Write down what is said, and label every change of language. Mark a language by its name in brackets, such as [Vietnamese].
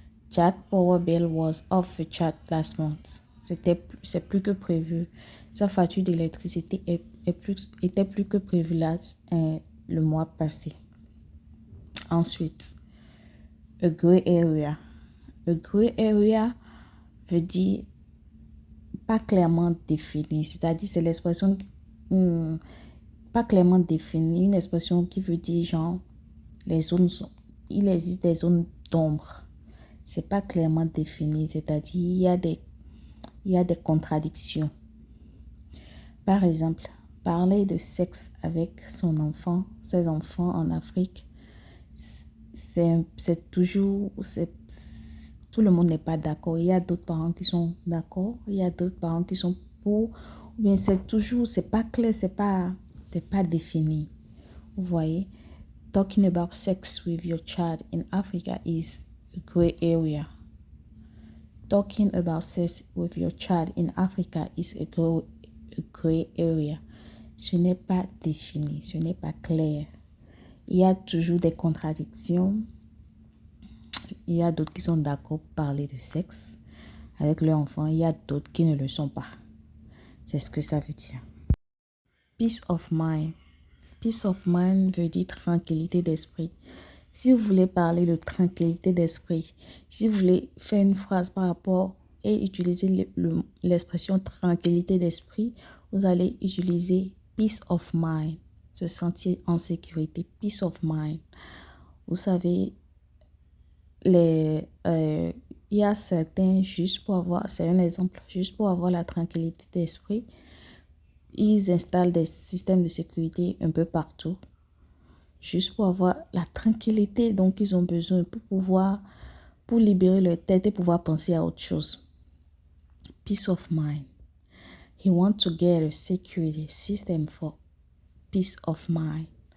[English] Jack power bill was off the chart last month. [French] C'est plus que prévu. Sa facture d'électricité était plus que prévue là, le mois passé. Ensuite, [English] a gray area. A gray area [French] veut dire pas clairement défini. C'est-à-dire, c'est l'expression pas clairement définie. Une expression qui veut dire genre, il existe des zones d'ombre. C'est pas clairement défini. C'est-à-dire, il y a des contradictions. Par exemple, parler de sexe avec ses enfants en Afrique, c'est toujours, tout le monde n'est pas d'accord. Il y a d'autres parents qui sont d'accord, il y a d'autres parents qui sont pour, mais c'est pas clair, c'est pas défini. Vous voyez? [English] Talking about sex with your child in Africa is a gray area. Talking about sex with your child in Africa is a gray area. [French] Ce n'est pas défini, ce n'est pas clair. Il y a toujours des contradictions. Il y a d'autres qui sont d'accord pour parler de sexe avec leurs enfants. Il y a d'autres qui ne le sont pas. C'est ce que ça veut dire. [English] Peace of mind. [French] Peace of mind veut dire tranquillité d'esprit. Si vous voulez parler de tranquillité d'esprit, si vous voulez faire une phrase par rapport et utiliser l'expression tranquillité d'esprit, vous allez utiliser [English] peace of mind, [French] se sentir en sécurité, peace of mind. Vous savez, il y a certains, c'est un exemple, juste pour avoir la tranquillité d'esprit, ils installent des systèmes de sécurité un peu partout. Juste pour avoir la tranquillité dont ils ont besoin pour libérer leur tête et pouvoir penser à autre chose. [English] Peace of mind. He wants to get a security system for peace of mind.